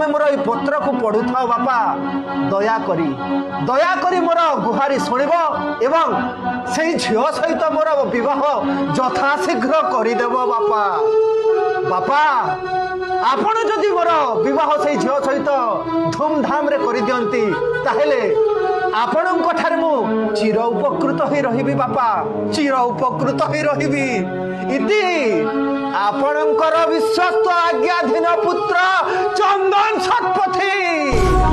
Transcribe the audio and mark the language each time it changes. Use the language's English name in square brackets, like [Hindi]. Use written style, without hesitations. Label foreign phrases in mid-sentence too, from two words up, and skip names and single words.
[Odia] ମୋର ଏ ପତ୍ର କୁ ପଢ଼ୁ ଥାଅ ବାପା ଦୟା କରି ମୋର ଗୁହାରି ଶୁଣିବ ଏବଂ ସେହି ଝିଅ ସହିତ ମୋର ବିବାହ ଯଥାଶୀଘ୍ର କରିଦେବ ବାପା ବାପା ଆପଣ ଯଦି ମୋର ବିବାହ ସେହି ଝିଅ ସହିତ ଧୁମଧାମ ରେ କରି ଦିଅନ୍ତି ତାହାହେଲେ ଆପଣଙ୍କ ଠାରେ ମୁଁ ଚିର ଉପକୃତ ହୋଇ ରହିବି ବାପା ଚିର ଉପକୃତ ହୋଇ ରହିବି ଇତି ଆପଣଙ୍କର ବିଶ୍ୱସ୍ତ ଆଜ୍ଞାଧୀନ ପୁତ୍ର ଚନ୍ଦନ ଶତପଥୀ।